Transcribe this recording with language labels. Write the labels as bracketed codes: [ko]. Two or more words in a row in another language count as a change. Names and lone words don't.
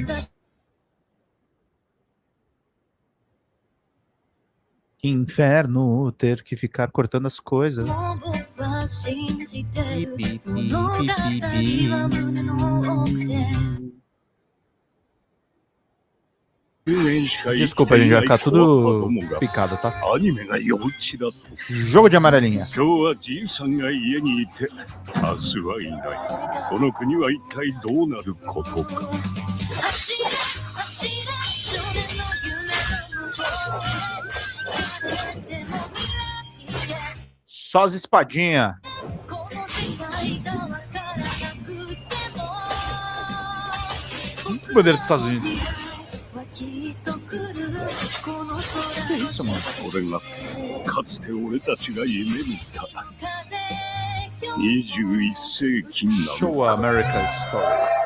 [pt] Que inferno ter que ficar cortando as coisas. Desculpa, a gente vai ficar tudo picado, tá? Jogo de amarelinha. [ja] 今日はじいさんが家にいて、明日はいない。この国は一体どうなることか。 [pt] Só as espadinhas. Bandeira dos Estados Unidos. Que isso, mano? [ja] これがかつて俺たちが夢見た21世紀なの。 [en] Show America's story.